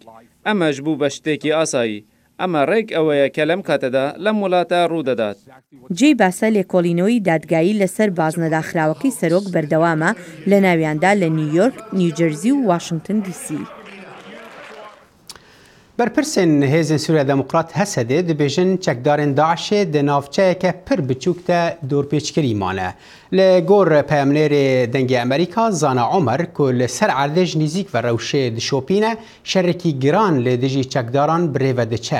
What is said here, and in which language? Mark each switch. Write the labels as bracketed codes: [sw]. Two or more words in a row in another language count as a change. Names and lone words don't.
[ckb] ئەمەش بوو بە شتێکی ئاسایی. ئەمە ڕێک ئەوەیە کە لەم کاتەدا لەم وڵاتە ڕوودەدات. جێی باسە لێکۆڵینەوەی دادگایی لەسەر بازنەداخراوەکەی سەرۆک بەردەوامە لە ناویاندا لە نیویۆرک، نیوجەرزی و واشنگتن دیسی. [ku] بەرپرسên hêzên Sûriya Demokrat Hesedê dibêjin çekdarên Daişê di navçeyeke pir biçûk de dorpêçkirî mane. Li gor peyamnêrê dengê Amerîka Zana Omer ku li ser erdê ji nîzik ve rewşê dişopîne şerekî giran lê dijî çekdaran birêve diçe.